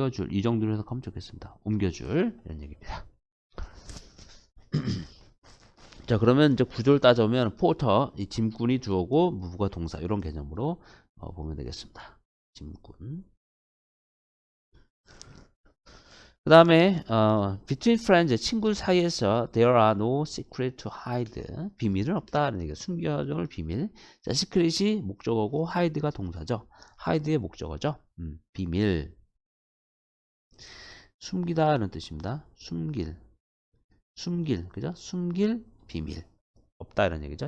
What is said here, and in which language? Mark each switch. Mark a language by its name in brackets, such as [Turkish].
[Korean] 이 정도로 해석하면 좋겠습니다. 옮겨줄. 이런 얘기입니다. 자, 그러면 이제 구조를 따져보면 포터, 이 짐꾼이 주어고 무부가 동사 이런 개념으로 보면 되겠습니다. 짐꾼. [English] 그 다음에 between friends, [Korean] 친구 사이에서 [English] there are no secret to hide. [Korean] 비밀은 없다는 얘기예요. 숨겨줄 비밀. 자, secret이 목적어고 hide가 동사죠. hide의 목적어죠. 비밀. 숨기다는 뜻입니다. 숨길, 그죠? 숨길 비밀. 없다 이런 얘기죠.